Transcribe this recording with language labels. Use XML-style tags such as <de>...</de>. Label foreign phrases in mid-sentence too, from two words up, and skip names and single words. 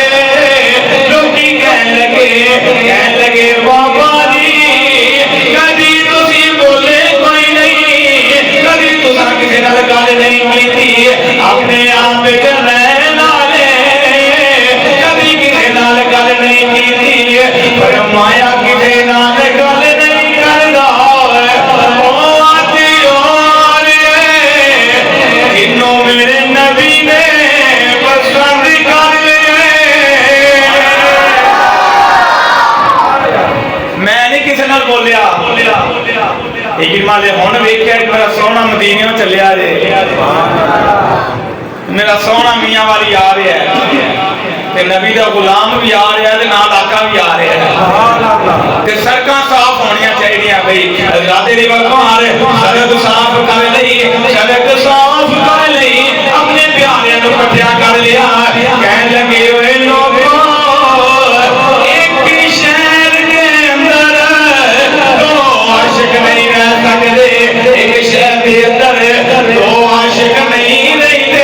<pa>لوکی کہن لگے بابا جی کدی تسی بولے کوئی نہیں, کدی تساں کسی نال گل نہیں کیتی, اپنے آپ وچ رہن والے کدی کسی نال گل نہیں کیتی. فرمایا کسی نال گل نہیں کردا جنوں میرے نبی نے پسند کر لے. میں نہیں کسی نال بولیا, لیکن مالے ہن ویکھیا میرا سونا مدینے چلیا جے, میرا سونا میاں والی آ رہا ہے تے نبی دا غلام بھی آ رہا ہے تے نال آقا بھی آ رہا ہے تے سڑکاں صاف ہونیاں چاہیے بھئی. حضرات دی کمال سڑک صاف کر لئی, سڑک صاف کر لئی, اپنے پیاریاں نو کٹھیا کر لیا. کہن لگے اوے لوگوں ایک شہر دے اندر دو عاشق نہیں رہ سکدے, ایک شہر دے اندر دو عاشق نہیں رہندے.</pa>